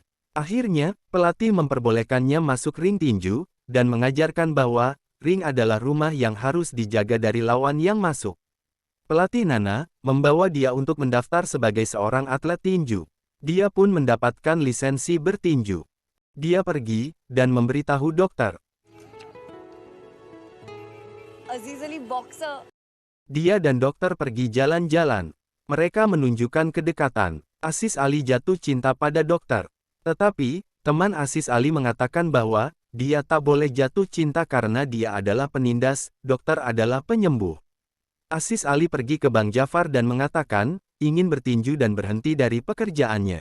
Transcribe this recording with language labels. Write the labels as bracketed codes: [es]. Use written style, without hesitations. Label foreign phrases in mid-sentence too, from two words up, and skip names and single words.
[id] Akhirnya, pelatih memperbolehkannya masuk ring tinju, dan mengajarkan bahwa, ring adalah rumah yang harus dijaga dari lawan yang masuk. Pelatih Nana, membawa dia untuk mendaftar sebagai seorang atlet tinju. Dia pun mendapatkan lisensi bertinju. Dia pergi, dan memberitahu dokter. [hi] अजीज अली बॉक्सर [id] Dia dan dokter pergi jalan-jalan. Mereka menunjukkan kedekatan. Aziz Ali jatuh cinta pada dokter. Tetapi, teman Aziz Ali mengatakan bahwa, dia tak boleh jatuh cinta karena dia adalah penindas, dokter adalah penyembuh. Aziz Ali pergi ke Bang Jafar dan mengatakan, ingin bertinju dan berhenti dari pekerjaannya.